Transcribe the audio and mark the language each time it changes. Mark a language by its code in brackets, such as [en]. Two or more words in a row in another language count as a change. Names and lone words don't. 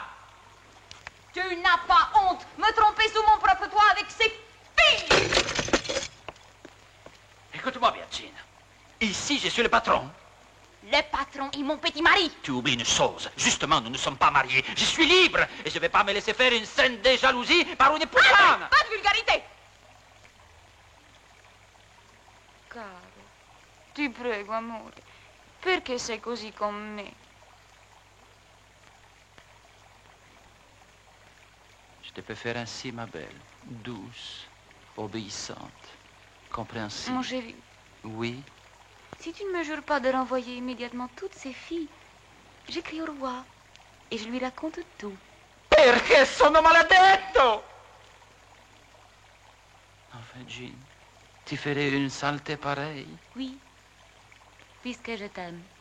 [fr] Tu n'as pas honte me tromper sous mon propre toit avec ces filles. Écoute-moi bien, Gina. Ici, je suis le patron. Le patron et mon petit mari. Tu oublies une chose. Justement, nous ne sommes pas mariés. Je suis libre et je ne vais pas me laisser faire une scène de jalousie par une puttana. Pas de vulgarité. [it] Caro, ti prego, amore, perché sei così con me? [fr] Je te peux faire ainsi, ma belle. Douce, obéissante, compréhensive. Mon chéri, Oui. si tu ne me jures pas de renvoyer immédiatement toutes ces filles, j'écris au roi et je lui raconte tout. [it] Perché sono maledetto! [fr] Enfin, Jean, tu ferais une saleté pareille? Oui, puisque je t'aime.